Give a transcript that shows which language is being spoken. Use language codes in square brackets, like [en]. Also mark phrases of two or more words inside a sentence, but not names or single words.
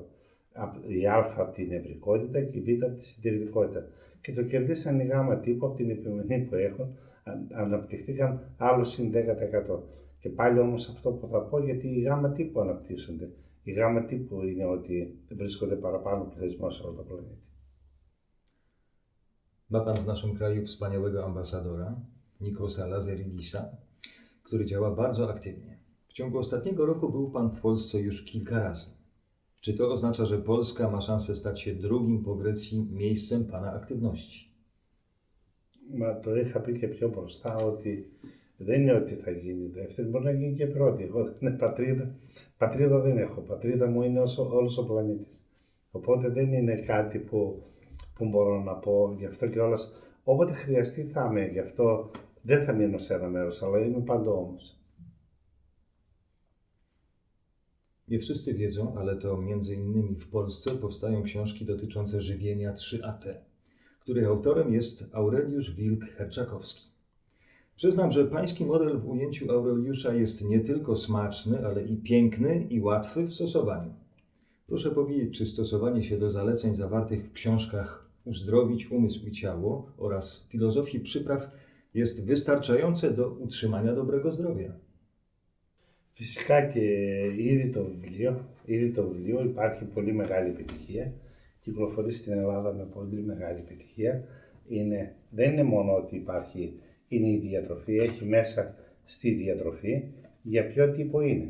[el] Η α από την ευρικότητα και η β από τη συντηρητικότητα. Και το κερδίσαν οι γάμα τύπου από την επιμονή που έχουν, αναπτυχθήκαν άλλο συν 10%. Και πάλι όμως αυτό που θα πω, γιατί οι γάμα τύπου αναπτύσσονται. Η γάμα τύπου είναι ότι βρίσκονται παραπάνω πληθυσμό σε όλο το πλανήτη. [pl] Ma Pan w naszym kraju wspaniałego ambasadora, Nikosa Lazaridisa, który działa bardzo aktywnie. W ciągu ostatniego roku był Pan w Polsce już kilka razy. Czy to oznacza, że Polska ma szansę stać się drugim po Grecji miejscem Pana aktywności? [el] Μα το είχα πει και πιο μπροστά ότι δεν είναι ότι θα γίνει δεύτερη, μπορεί να γίνει και πρώτη. Εγώ δεν είναι πατρίδα. Πατρίδα δεν έχω. Πατρίδα μου είναι όλος ο πλανήτης. Οπότε δεν είναι κάτι που μπορώ να πω, γι' αυτό και όλας. Όποτε χρειαστεί θα είμαι, γι' αυτό δεν θα μείνω σε ένα μέρος, αλλά είμαι παντού όμως. [pl] Nie wszyscy wiedzą, ale to między innymi w Polsce powstają książki dotyczące żywienia 3AT, których autorem jest Aureliusz Wilk-Herczakowski. Przyznam, że pański model w ujęciu Aureliusza jest nie tylko smaczny, ale i piękny i łatwy w stosowaniu. Proszę powiedzieć, czy stosowanie się do zaleceń zawartych w książkach Uzdrowić umysł i ciało oraz filozofii przypraw jest wystarczające do utrzymania dobrego zdrowia? [el] Φυσικά και ήδη το βιβλίο υπάρχει πολύ μεγάλη επιτυχία. Κυκλοφορεί στην Ελλάδα με πολύ μεγάλη επιτυχία. Δεν είναι μόνο ότι είναι η διατροφή, έχει μέσα στη διατροφή για ποιο τύπο είναι.